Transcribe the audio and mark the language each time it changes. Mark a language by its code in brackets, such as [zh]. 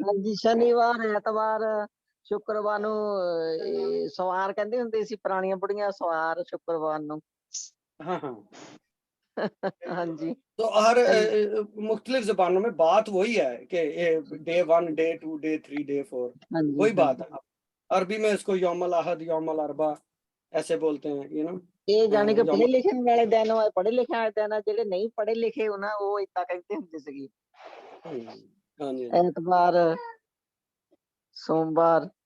[pa] ਹਾਂਜੀ ਸ਼ਨੀਵਾਰ ਐਤਵਾਰ ਸ਼ੁੱਕਰਵਾਰ ਨੂੰ ਸਵਾਰ ਕਹਿੰਦੇ ਹੁੰਦੇ ਸੀ ਪੁਰਾਣੀਆਂ ਬੁੜੀਆਂ ਸਵਾਰ ਸ਼ੁੱਕਰਵਾਰ ਨੂੰ [hi] हाँ हाँ [pa] ਹਾਂਜੀ [hi] तो हर मुख्तलिफ जबानों में बात वही है कि [en] day 1 day 2 day 3 day 4 [pa] ਹਾਂਜੀ [hi] वही बात है अरबी में इसको [ar] यौमल अहद यौमल अरबा [hi] ऐसे बोलते हैं [en] you know [pa] ਇਹ ਜਾਣੀ ਕਿ ਪੜ੍ਹੇ [ar] यौमल [pa] ਲਿਖੇ ਵਾਲੇ ਦਿਨ ਆ ਪੜ੍ਹੇ ਲਿਖੇ ਵਾਲੇ ਦਿਨ ਆ ਜਿਹੜੇ ਨਹੀਂ ਪੜ੍ਹੇ ਲਿਖੇ ਉਹਨਾਂ ਉਹ ਏਦਾਂ ਕਹਿੰਦੇ ਹੁੰਦੇ ਸੀਗੇ [hi] हाँ जी [pa] ਐਤਵਾਰ सोमवार